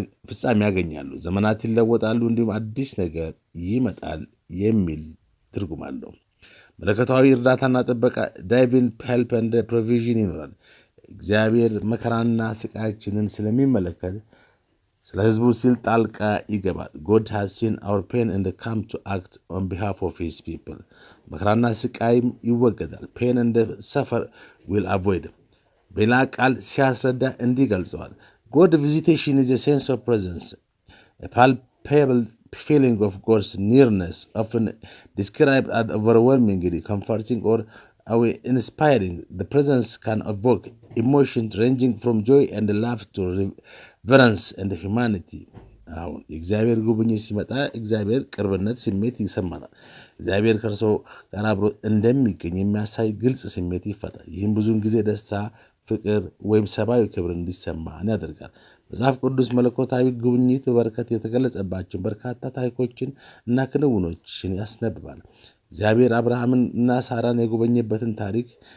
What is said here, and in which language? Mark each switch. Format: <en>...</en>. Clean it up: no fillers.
<am>ፍጻሜ ያገኛሉ፣ ዘመናት ይለወጣሉ፣ እንዲሁም አዲስ ነገር ይመጣል የሚል ትርጉም አለው። መለኮታዊ እርዳታና ጥበቃ</am> <en>ዳይቪን ሄልፕ ኤንድ ፕሮቪዥን</en> <am>ይኖራል። እግዚአብሔር መከራና ስቃያችንን ስለሚመለከት ስለ ሕዝቡ ሲል ጣልቃ ይገባል።</am> <en>God has seen our pain and come to act on behalf of his people.</en> <am>መከራና ስቃይም ይወገዳል።</am> <en>pain and suffer will avoid።</en> <am>በሌላ ቃል ሲያስረዳ እንዲህ ገልጸዋል።</am> <en>God visitation is a sense of presence, a palpable feeling of God's nearness, often described as overwhelmingly comforting or inspiring. The presence can evoke emotions ranging from joy and love to reverence and humanity.</en> <am>አሁን የእግዚአብሔር ጉብኝት ሲመጣ እግዚአብሔር ቅርብነት ስሜት ይሰማናል። እግዚአብሔር ከእርሱ ጋር አብሮ እንደሚገኝ የሚያሳይ ግልጽ ስሜት ይፈጣል። ይህም ብዙውን ጊዜ ደስታ፣ ፍቅር ወይም ሰብአዊ ክብር እንዲሰማን ያደርጋል። መጽሐፍ ቅዱስ መለኮታዊ ጉብኝት በበረከት የተገለጸባቸው በርካታ ታሪኮችን እና ክንውኖችን ያስነብባል። እግዚአብሔር አብርሃምን እና ሳራን የጎበኘበትን ታሪክ</am>